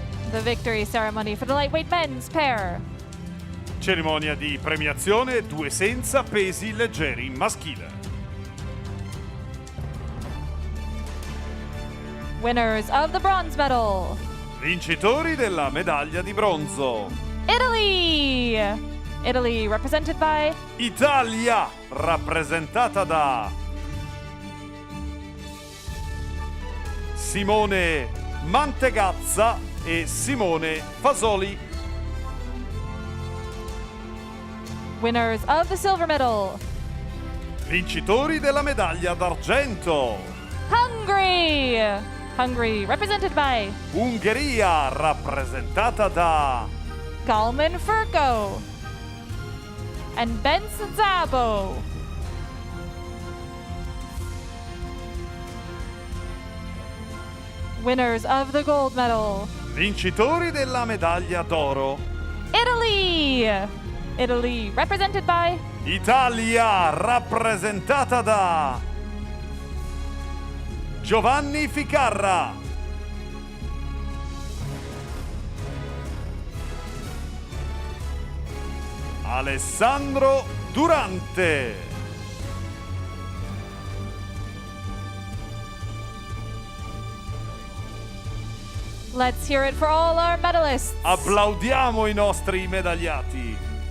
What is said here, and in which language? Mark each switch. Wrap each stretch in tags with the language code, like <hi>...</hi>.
<en>The victory ceremony for the lightweight men's pair.</en> <it>Cerimonia di premiazione, 2 senza pesi leggeri maschile.</it> <en>Winners of the bronze medal.</en> <it>Vincitori della medaglia di bronzo.</it> <en>Italy! Italy represented by</en> <it>Italia, rappresentata da Simone Mantegazza e Simone Fasoli.</it> <en>winners of the silver medal.</en> <it>Vincitori della medaglia d'argento.</it> <en>Hungary! Hungary represented by</en> <it>Ungheria, rappresentata da</it> <en>Kalman Furko and Benz Zabo. Winners of the gold medal.</en> <it>Vincitori della medaglia d'oro.</it> <en>Italy! Italy represented by</en> <it>Italia, rappresentata da Giovanni Ficarra. Alessandro Durante.</it> <en>Let's hear it for all our medalists.</en> <it>Applaudiamo i nostri medagliati.</it>